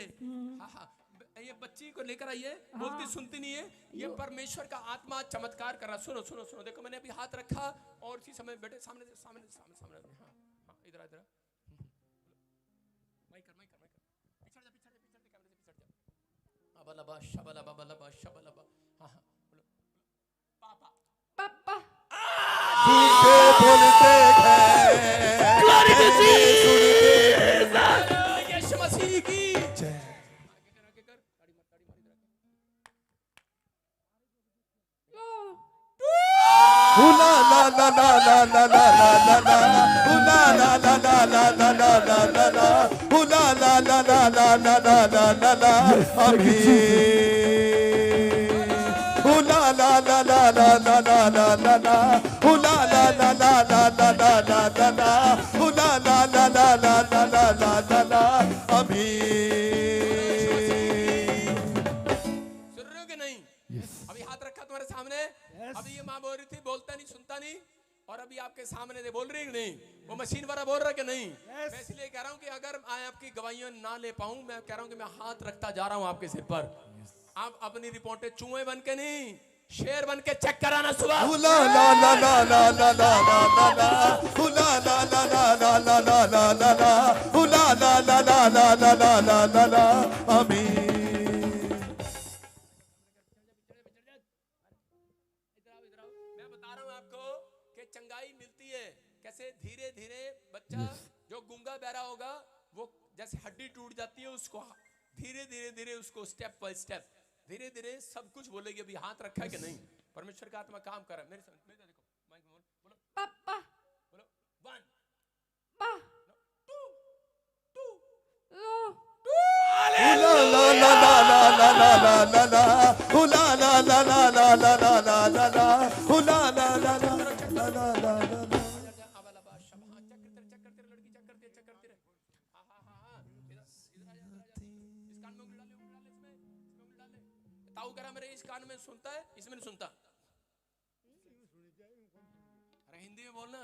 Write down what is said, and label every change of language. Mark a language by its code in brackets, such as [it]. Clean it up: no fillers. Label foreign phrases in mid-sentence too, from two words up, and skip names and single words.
[hi] हाँ हाँ, ये बच्ची को लेकर आई है, बोलती सुनती नहीं है। ये परमेश्वर का आत्मा चमत्कार कर रहा। सुनो सुनो सुनो, देखो मैंने अभी हाथ रखा और इसी समय बेटे सामने सामने सामने सामने। हाँ हाँ इधर इधर, माइक कर माइक कर माइक कर, पिछड़ जा पिछड़ जा पिछड़ जा, कैमरे से पिछड़ जा। अबलबा शबलबा बलबा शबलबा। हाँ हाँ बोलो पापा। पापा गूंगे बोलते हैं यीशु मसीह की जय। आगे कर, ताड़ी मार इधर आके। हुला ला ला ला ला ला ला ला ला ला, हुला ला ला ला ला ला ला ला ला ला, हुला ला ला ला ला ला ला ला ला ला। अभी हुला ला ला ला ला ला ला ला ला ला, हुला ला ला ला ला ला ला ला ला ला, हुला ला ला ला ला ला ला ला ला ला। अभी सुन रहे हो कि नहीं? अभी हाथ रखा तुम्हारे सामने। अभी ये माँ बोल रही थी बोलता नहीं सुनता नहीं, और अभी आपके सामने दे बोल रही कि नहीं? वो मशीन वाला बोल रहा कि नहीं? मैं इसलिए कह रहा हूँ कि अगर मैं आपकी गवाहियां ना ले पाऊं, मैं कह रहा हूँ कि मैं हाथ रखता जा रहा हूँ आपके सिर पर। आप अपनी रिपोर्टें चूहे बन के नहीं, शेर बन के चेक कराना सुबह। हुला ला ला ला ला ला ला ला ला ला, हुला ला ला ला ला ला ला ला ला ला, हुला ला ला ला ला ला ला ला ला ला। आमीन। मैं बता रहा हूँ आपको कि चंगाई मिलती है कैसे। धीरे धीरे बच्चा जो गूंगा बहरा होगा, वो जैसे हड्डी टूट जाती है, उसको धीरे धीरे धीरे उसको [en] step by step [hi] धीरे धीरे सब कुछ बोलेगी। अभी हाथ रखा है कि नहीं? परमेश्वर का आत्मा काम कर रहा है। मेरे साथ देखो, माइक में बोलो पापा बोलो 1 पा 2 2। हुला ला ला ला ला ला ला ला ला ला, हुला ला ला ला ला ला ला ला ला ला, हुला ला ला ला ला ला ला ला ला। चेक करते रहे लड़की, चेक करती है, चेक करती रहे। हाँ हाँ हाँ हाँ, इधर इधर आ जा, इस कान में उंगली डाले, उंगली डाले, इसमें उंगली डाले। ताऊ कह रहा मेरे इस कान में सुनता है, इसमें नहीं सुनता। अरे हिंदी में बोलना।